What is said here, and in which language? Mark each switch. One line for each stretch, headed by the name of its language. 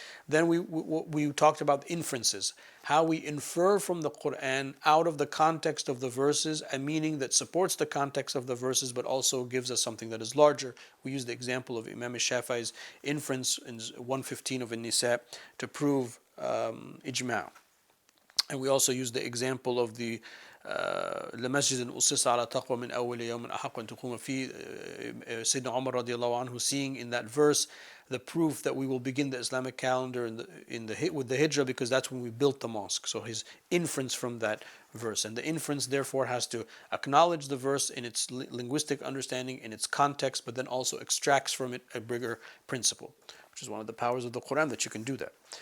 English: Then we talked about inferences, how we infer from the Quran out of the context of the verses a meaning that supports the context of the verses, but also gives us something that is larger. We used the example of Imam Shafi'i's inference in 115 of An-Nisa to prove ijma'. And we also used the example of the
Arabic: لمسجد أسس على تقوى من أول يوم أحق أن تقوم فيه.
English: Sayyidina Umar radiallahu anhu, seeing in that verse the proof that we will begin the Islamic calendar with the Hijrah, because that's when we built the mosque. So his inference from that verse, and the inference therefore has to acknowledge the verse in its linguistic understanding, in its context, but then also extracts from it a bigger principle, which is one of the powers of the Quran, that you can do that.